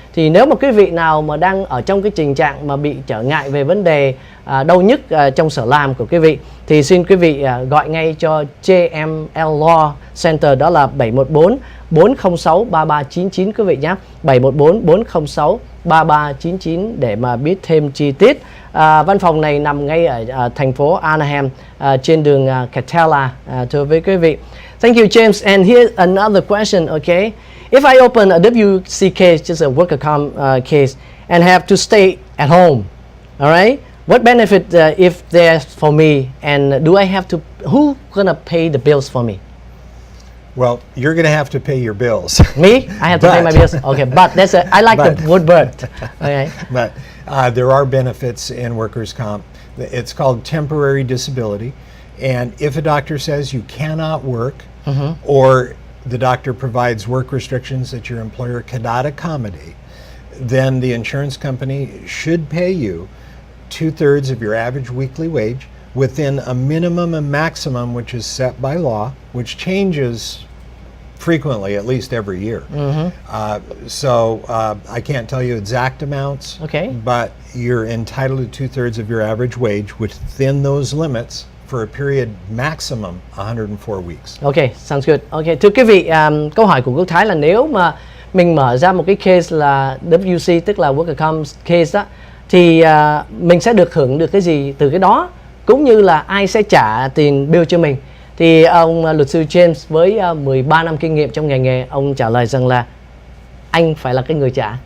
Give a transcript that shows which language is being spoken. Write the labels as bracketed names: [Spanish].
[Vietnamese] Thì nếu mà quý vị nào mà đang ở trong cái tình trạng mà bị trở ngại về vấn đề đau nhức trong sở làm của quý vị, thì xin quý vị gọi ngay cho JML Law Center, đó là 714 406 3399 quý vị nhé. 714 406 3399 để mà biết thêm chi tiết. Văn phòng này nằm ngay ở thành phố Anaheim, trên đường Catella, thưa với quý vị. [English] Thank you, James. And here's another question, okay? If I open a WC case, just a worker comp case, and have to stay at home, all right? What benefit if there's for me, and do I have to, who gonna pay the bills for me? Well, you're going to have to pay your bills. Me? I have to pay my bills. Okay, but I like the word "but." Okay. But there are benefits in workers' comp. It's called temporary disability. And if a doctor says you cannot work, or the doctor provides work restrictions that your employer cannot accommodate, then the insurance company should pay you 2/3 of your average weekly wage within a minimum and maximum which is set by law, which changes frequently, at least every year. So I can't tell you exact amounts, Okay. but you're entitled to 2/3 of your average wage within those limits for a period maximum 104 weeks. Okay, sounds good. [Vietnamese] Okay, thưa quý vị, câu hỏi của Quốc Thái là nếu mà mình mở ra một cái case là WC, tức là worker comp case đó, thì mình sẽ được hưởng được cái gì từ cái đó, cũng như là ai sẽ trả tiền bill cho mình. Thì ông luật sư James với 13 năm kinh nghiệm trong ngành nghề, ông trả lời rằng là anh phải là cái người trả.